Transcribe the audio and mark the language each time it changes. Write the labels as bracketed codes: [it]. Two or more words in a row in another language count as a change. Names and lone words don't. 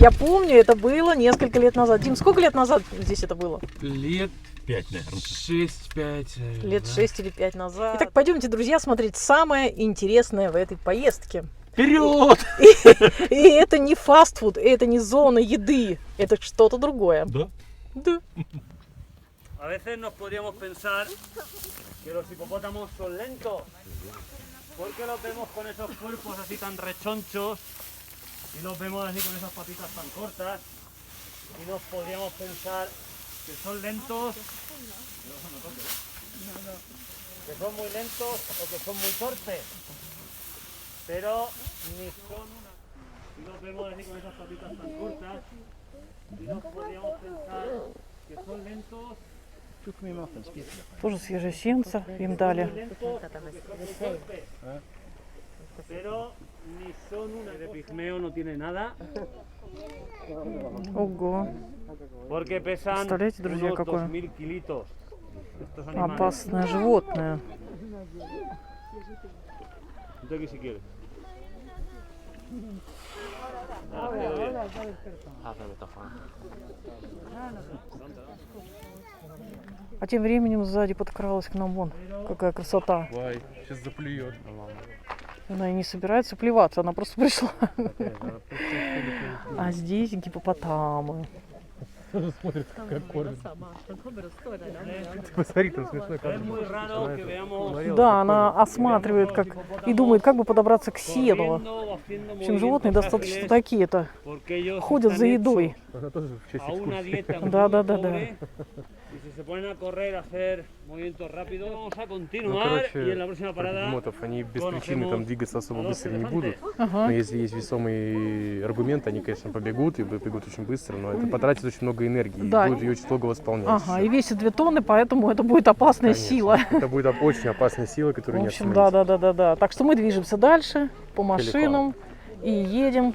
[ru] Я помню, это было несколько лет назад. Дим, сколько лет назад здесь это было? Лет 5, наверное. 6-5. Лет 6 или 5 назад. Итак, пойдемте, друзья, смотреть самое интересное в этой поездке. Вперед! И это не фастфуд, это не зона еды. Это что-то другое. Да? Да. [es] A veces nos podríamos pensar que los hipopótamos son lentos. ¿Por qué los vemos con esos cuerpos así tan rechonchos y los vemos así con esas patitas tan cortas? Y nos podríamos pensar que son lentos, que son muy lentos o que son muy torpes. Pero ni son una. Y los vemos así con esas patitas tan cortas y nos podríamos pensar que son lentos. [ru] Тоже свежие сенца им дали. [es] Pero ni son una de pigmeo, no tiene nada. [ru] Ого, [es] Porque pesan [ru] Представляете, друзья, [es] unos [ru] какое [es] 2000 kilitos. Estos animales. [ru] опасное животное. [es] Entonces, si quieres. [ru] А тем временем сзади подкралась к нам вон. Какая красота. Вай, сейчас заплюет. Она и не собирается плеваться, она просто пришла. А здесь гипопотамы. Тоже смотрит, как кормит. Посмотри, там смешной [es] Es [ru] кадр. [es] muy raro que veamos [ru] Да, она осматривает как и думает, как бы подобраться к сену. [es] corriendo o haciendo [ru] В общем, животные достаточно [es] movimientos [ru] такие-то. [es] ágiles, porque ellos [ru] Ходят [es] están [ru] за [es] hechos [ru] едой. Она тоже в честь [es] a una [ru] экскурсии. [es] dieta muy [ru] Да. [es] pobre, y si se ponen a correr, a hacer movimientos rápidos, vamos a [ru] Ну, [es] continuar y en la próxima [ru] про [es] parada [ru] бегемотов, они без [es] conocemos [ru] причины там двигаться особо [es] a dos [ru] быстро не [es] elefantes. [ru] будут. Ага. Но если есть весомый аргумент, они, конечно, побегут и побегут очень быстро, но это потратит очень много энергии и Да. будет ее очень долго восполнять. Ага, и весит 2 тонны, поэтому это будет опасная Конечно. сила. Это будет очень опасная сила, В которую не общем, остановить. да. Так что мы движемся дальше по машинам и едем.